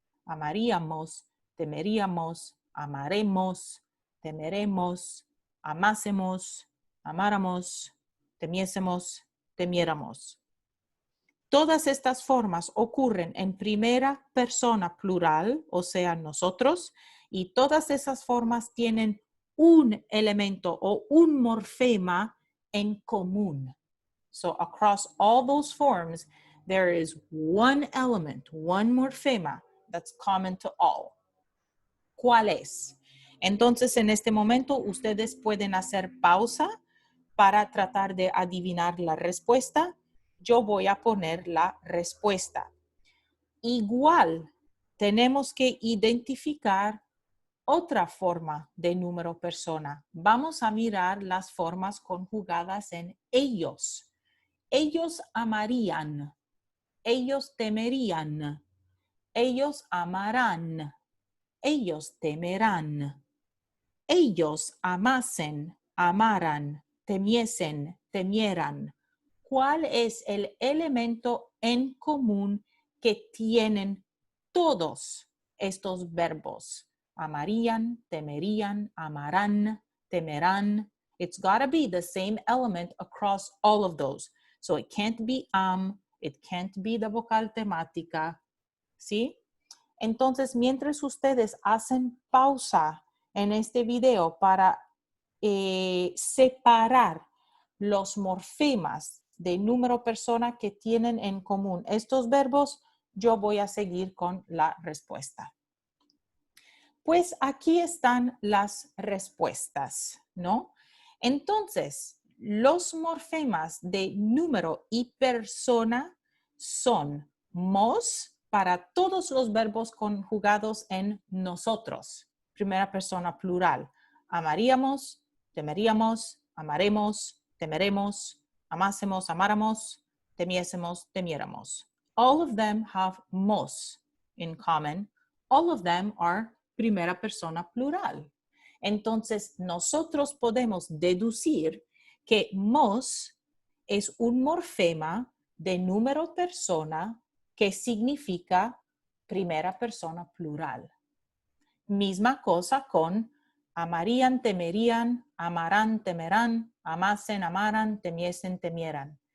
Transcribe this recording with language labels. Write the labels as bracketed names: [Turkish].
[Spanish] Amaríamos, temeríamos, amaremos, temeremos, amásemos, amáramos, temiésemos, temiéramos. Todas estas formas ocurren en primera persona plural, o sea, nosotros, y todas esas formas tienen un elemento o un morfema en común. [English] So across all those forms, there is one element, one morfema that's common to all. [Spanish] ¿Cuál es? Entonces, en este momento, ustedes pueden hacer pausa para tratar de adivinar la respuesta. Yo voy a poner la respuesta. Igual, tenemos que identificar otra forma de número persona. Vamos a mirar las formas conjugadas en ellos. Ellos amarían, ellos temerían, ellos amarán, ellos temerán, ellos amasen, amaran, temiesen, temieran. ¿Cuál es el elemento en común que tienen todos estos verbos? Amarían, temerían, amarán, temerán. [English] It's got to be the same element across all of those. So it can't be it can't be the [Spanish] vocal temática, [English] ¿sí? [Spanish] Entonces, mientras ustedes hacen pausa en este video para separar los morfemas de número persona que tienen en común estos verbos, yo voy a seguir con la respuesta. Pues aquí están las respuestas, ¿no? Entonces, los morfemas de número y persona son mos para todos los verbos conjugados en nosotros, primera persona plural. Amaríamos, temeríamos, amaremos, temeremos, amásemos, amáramos, temiésemos, temiéramos. [English] All of them have mos in common. All of them are [Spanish] primera persona plural. Entonces, nosotros podemos deducir que mos es un morfema de número persona que significa primera persona plural. Misma cosa con amarían, temerían, amarán, temerán, amasen, amaran, temiesen, temieran.